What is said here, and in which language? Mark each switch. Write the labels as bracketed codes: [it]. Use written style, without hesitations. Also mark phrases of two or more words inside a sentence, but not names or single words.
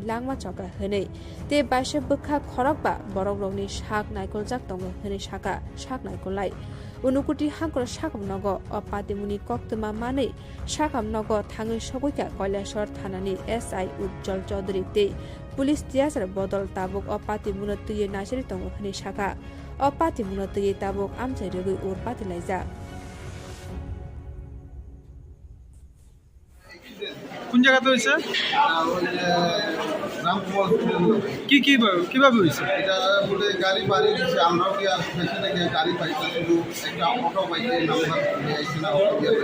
[trp] langma chokra hene te baise bokha khorokba borok rokni sak naikoljak tongo hene saka sak naikolnai Unukuti hankor sakamnogo apatimuni koktoma mane sakamnogo thangai sogoika Kwtal shahar thanani SI Jungjal Chaudhary te police tiasar bodol tabuk apati munatuye nasiri tongo hene saka apati munatuye tabuk Amchaio rogui urpati laijak [bn] কোন জায়গাতে হয়েছে কিভাবে হয়েছে এটা বলে গাড়ি বাড়ি দিচ্ছে আমরাও কি পেছনে গিয়ে গাড়ি পাইছি শুধু একটা অটো পাইছে নাম্বার আইছে না অটো দিয়ে